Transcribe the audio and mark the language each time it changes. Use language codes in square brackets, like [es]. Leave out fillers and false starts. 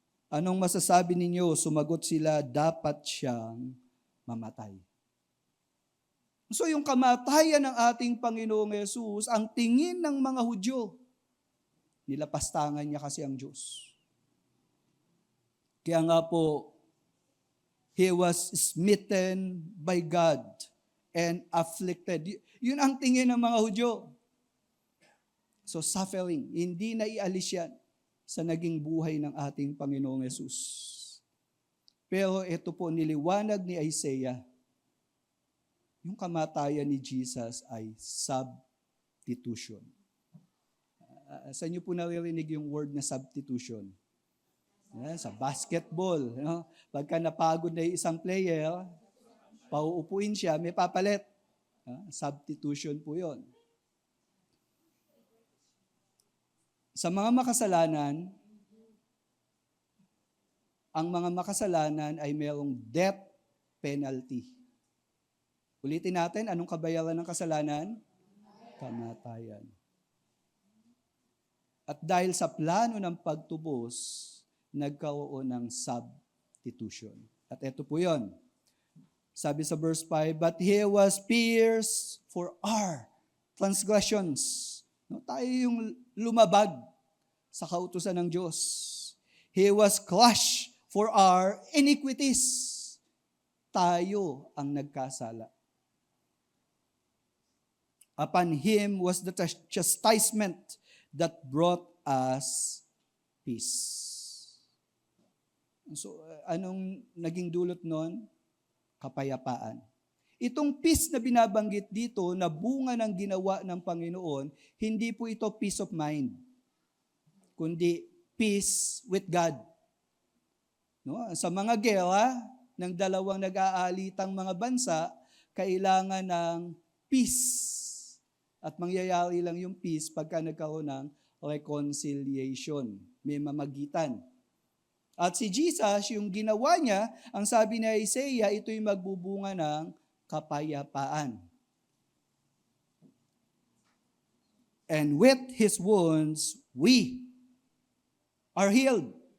[tl] Anong masasabi ninyo? Sumagot sila, dapat siyang mamatay. So yung kamatayan ng ating Panginoong Yesus, ang tingin ng mga Hudyo, nilapastangan niya kasi ang Diyos. Kaya nga po, [en] He was smitten by God and afflicted. [tl] Yun ang tingin ng mga Hudyo. So suffering, hindi na ialis yan sa naging buhay ng ating Panginoong Yesus. Pero ito po, niliwanag ni Isaiah, yung kamatayan ni Jesus ay substitution. Saan niyo po naririnig yung word na substitution? Sa basketball. No? Pagka napagod na yung isang player, pauupuin siya, may papalit. Substitution po yon. Sa mga makasalanan, ang mga makasalanan ay mayroong death penalty. Ulitin natin, anong kabayaran ng kasalanan? Kamatayan. At dahil sa plano ng pagtubos, nagkaroon ng substitution. At ito po yun. Sabi sa verse 5, [en] but He was pierced for our transgressions. [tl] No, tayo yung lumabag sa kautusan ng Diyos. [en] He was crushed for our iniquities. [tl] Tayo ang nagkasala. [en] Upon Him was the chastisement that brought us peace. [tl] So, anong naging dulot nun? Kapayapaan. Itong peace na binabanggit dito, na bunga ng ginawa ng Panginoon, hindi po ito [en] peace of mind, [tl] kundi [en] peace with God. [tl] No? Sa mga gera ng dalawang nag-aalitang mga bansa, kailangan ng peace. At mangyayari lang yung peace pagka nagkaroon ng reconciliation. May mamagitan. At si Jesus, yung ginawa niya, ang sabi ni Isaiah, ito'y magbubunga ng kapayapaan. [en] And with His wounds, we are healed.